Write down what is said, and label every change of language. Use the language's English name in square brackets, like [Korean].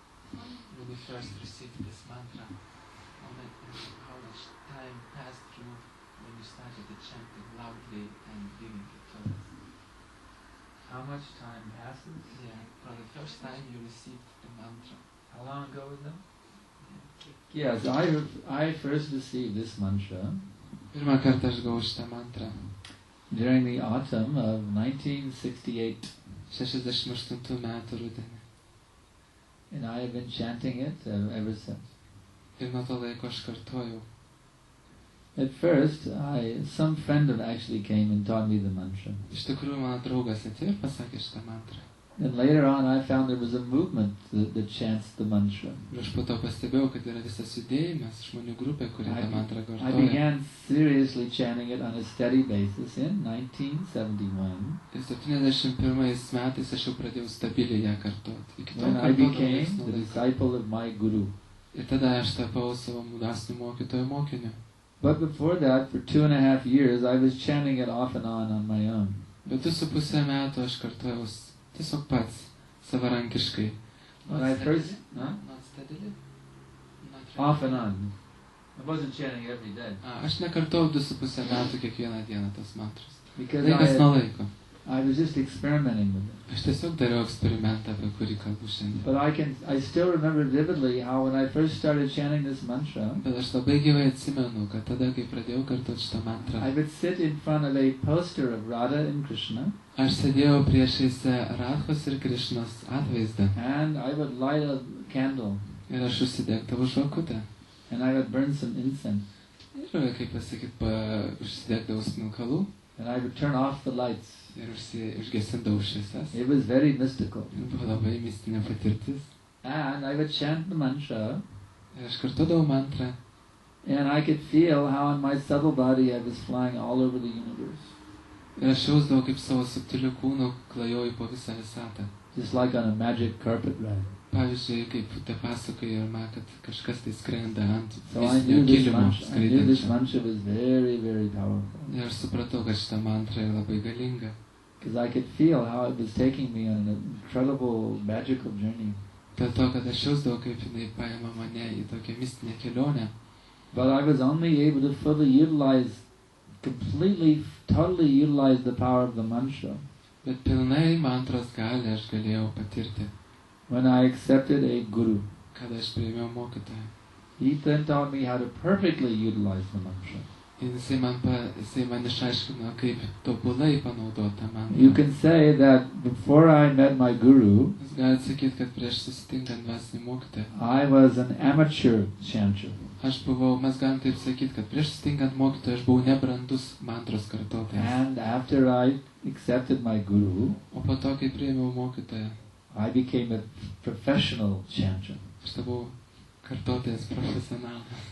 [English] When you first received this mantra, how much time passed through when you started to chant it loudly and giving it to us? How much time passes? Yeah, for the first time you received the mantra. How long ago was that? Yeah. Yes, I first received this mantra [Lithuanian] Pirmą kartą aš gavau šitą mantrą [English] during the autumn of 1968. [Lithuanian] 68 metų rudenį. [English] And I have been chanting it ever since. [Lithuanian] Ir nuo to laiko aš kartojau. [English] At first, some friend actually came and taught me the mantra. [Lithuanian] Iš tikrųjų, mano draugas atėjo ir pasakė šitą mantrą. [English] And later on, I found there was a movement that chants the mantra. [Lithuanian] Ir aš po to pastebėjau, kad yra visas judėjimas, žmonių grupė, kuri tą mantrą [English] I [Lithuanian] kartoja. [English] began seriously chanting it on a steady basis in 1971. [Lithuanian] Ir 71 metais aš jau pradėjau stabiliai ją kartoti. Iki to [English] When I [Lithuanian] kartodavau [English] became [Lithuanian] nuo [English] the [Lithuanian] laiko. [English] disciple of my guru. [Lithuanian] Ir tada aš tapau savo dvasinio mokytojo mokiniu. [English] But before that, for 2.5 years, I was chanting it off and on my own. [Lithuanian] Bet 2,5 metų aš kartojau tiesiog pats, savarankiškai. [English] When I first, Not steadily? off and on. I wasn't chanting every day. [Lithuanian] Aš nekartojau 2,5 metų kiekvieną dieną tos mantros. [English] Because [Lithuanian] Laikas nuo laiko. [English] I was just experimenting with it. [Lithuanian] Aš tiesiog dariau eksperimentą, apie kurį kalbu šiandien. [English] But I still remember vividly how when I first started chanting this mantra, [Lithuanian] Bet aš labai gyvai atsimenu, kad tada, kai pradėjau kartoti šitą mantrą, [English] I would sit in front of a poster of Radha and Krishna, [Lithuanian] aš sėdėjau priešais Radhos ir Krišnos atvaizdą [English] and I would light a candle, [Lithuanian] ir aš užsidegdavau žvakutę. [English] and I would burn some incense, [Lithuanian] Ir, kaip pasakyt, užsidegdavau smilkalų [English] and I would turn off the lights. [Lithuanian] ir užgesindavau šviesas. [English] It was very mystical. [Lithuanian] Ir buvo labai mistinė patirtis. [English] And I would chant the mantra, [Lithuanian] Ir aš kartodavau mantrą [English] and I could feel how in my subtle body I was flying all over the universe, [Lithuanian] ir aš jausdavau, kaip savo subtiliu kūnu klajoju po visą visatą. [English] just like on a magic carpet ride. [Lithuanian] Pavyzdžiui, kaip te pasakoja Irma, kad kažkas tai skrenda ant [English] So I [Lithuanian] mistinio [English] knew this [Lithuanian] kilimo [English] mantra, I knew this [Lithuanian] skraidančio. [English] mantra was very, very powerful. [Lithuanian] Ir aš supratau, kad šita mantra yra labai galinga. [English] Because I could feel how it was taking me on an incredible, magical journey. [Lithuanian] Dėl to, kad aš jausdavau, kaip jinai paima mane į tokią mistinę kelionę. [English] But I was only able to fully utilize, completely, totally utilize the power of the mantra [Lithuanian] Bet pilnai mantros gali aš galėjau patirti, [English] when I accepted a guru. [Lithuanian] kada aš priėmiau mokytoją. [English] He then taught me how to perfectly utilize the mantra. [Lithuanian] Ir jisai man išaiškino, kaip tobulai panaudoti tą mantrą. [English] You can say that before I met my guru, [Lithuanian] Jūs galite sakyti, kad prieš susitinkant dvasinį mokytoją, [English] I was an amateur chanter. [Lithuanian] mes galim taip sakyti, kad prieš susitinkant mokytoją aš buvau nebrandus mantros kartotojas. [English] And after I accepted my guru, [Lithuanian] O po to, kai priėmiau mokytoją, [English] I became a professional chanter. [Lithuanian] aš buvau kartotojas profesionalas.